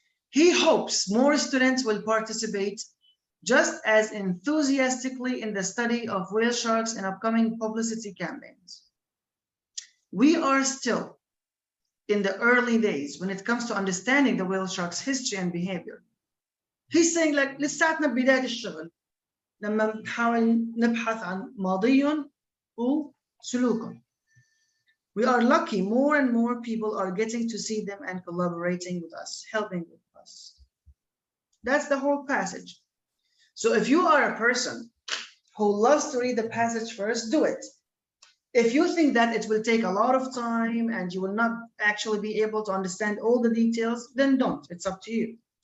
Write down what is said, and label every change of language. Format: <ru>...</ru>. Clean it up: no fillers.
<en>He hopes more students will participate just as enthusiastically in the study of whale sharks in upcoming publicity campaigns. We are still in the early days when it comes to understanding the whale shark's history and behavior. He's saying like</en> <ar>لساتنا بداية الشغل لما نحاول نبحث عن ماضيهم وسلوكهم.</ar> <en>We are lucky more and more people are getting to see them and collaborating with us, helping with us. That's the whole passage. So if you are a person who loves to read the passage first, do it. If you think that it will take a lot of time and you will not actually be able to understand all the details, then don't. It's up to you.</en>